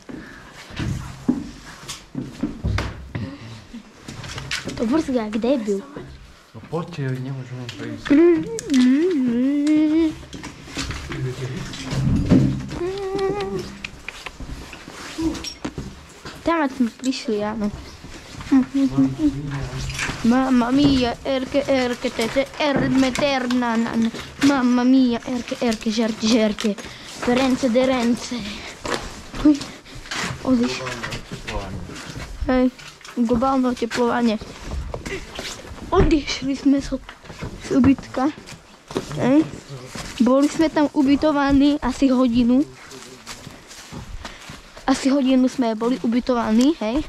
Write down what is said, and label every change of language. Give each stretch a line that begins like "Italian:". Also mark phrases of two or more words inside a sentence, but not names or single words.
Slovak: To brzga jak debil. No poďte, nemôžeme prejsť. Tam sme prišli, áno.
Italian: Mamma mia, erke, tete, ermeterna, mamma mia, erke, žerke. Rence de rence.
Slovak: Uj, odiš. Hej, globálne oteplovanie. Odišli sme z ubytka. Hej. Boli sme tam ubytovaní asi hodinu. Asi hodinu sme boli ubytovaní, hej.